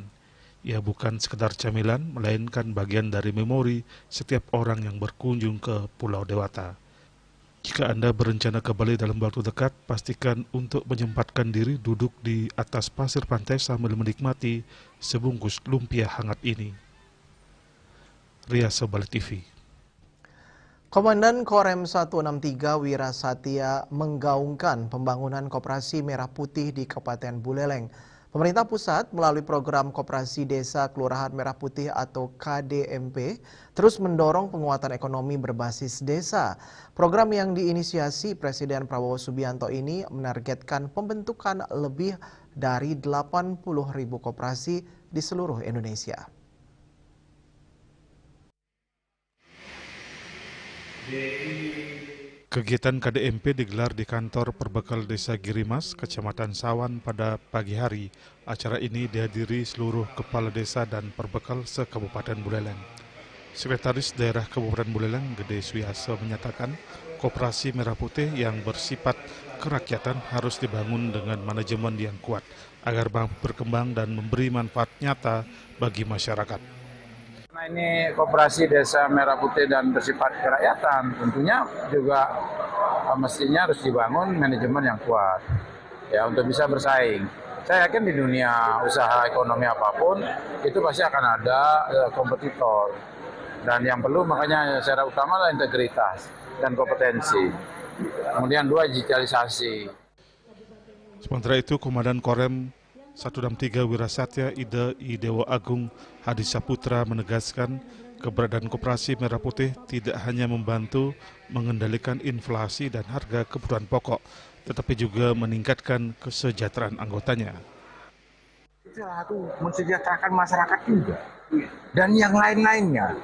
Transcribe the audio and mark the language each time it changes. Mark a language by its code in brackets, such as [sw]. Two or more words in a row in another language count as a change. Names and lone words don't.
[id] Ia bukan sekedar camilan, melainkan bagian dari memori setiap orang yang berkunjung ke Pulau Dewata. Jika Anda berencana ke Bali dalam waktu dekat, pastikan untuk menyempatkan diri duduk di atas pasir pantai sambil menikmati sebungkus lumpia hangat ini. Riasa Bali TV. Komandan Korem 163 Wira Satya menggaungkan pembangunan Koperasi Merah Putih di Kabupaten Buleleng. Pemerintah pusat melalui program Koperasi Desa Kelurahan Merah Putih atau KDMP terus mendorong penguatan ekonomi berbasis desa. Program yang diinisiasi Presiden Prabowo Subianto ini menargetkan pembentukan lebih dari 80.000 koperasi di seluruh Indonesia. Kegiatan KDMP digelar di kantor Perbekal Desa Girimas, Kecamatan Sawan pada pagi hari. Acara ini dihadiri seluruh kepala desa dan perbekal se-Kabupaten Buleleng. Sekretaris Daerah Kabupaten Buleleng, Gede Suyaso, menyatakan Koperasi Merah Putih yang bersifat kerakyatan harus dibangun dengan manajemen yang kuat agar mampu berkembang dan memberi manfaat nyata bagi masyarakat. Nah, ini Koperasi Desa Merah Putih dan bersifat kerakyatan, tentunya juga mestinya harus dibangun manajemen yang kuat ya untuk bisa bersaing. Saya yakin di dunia usaha ekonomi apapun itu pasti akan ada kompetitor, dan yang perlu makanya secara utama adalah integritas dan kompetensi. Kemudian dua, digitalisasi. Sementara itu, Komandan Korem 163 Wira Satya Ida I Dewa Agung Hadi Saputra menegaskan keberadaan Koperasi Merah Putih tidak hanya membantu mengendalikan inflasi dan harga kebutuhan pokok, tetapi juga meningkatkan kesejahteraan anggotanya. Itu mensejahterakan masyarakat juga, dan yang lain-lainnya.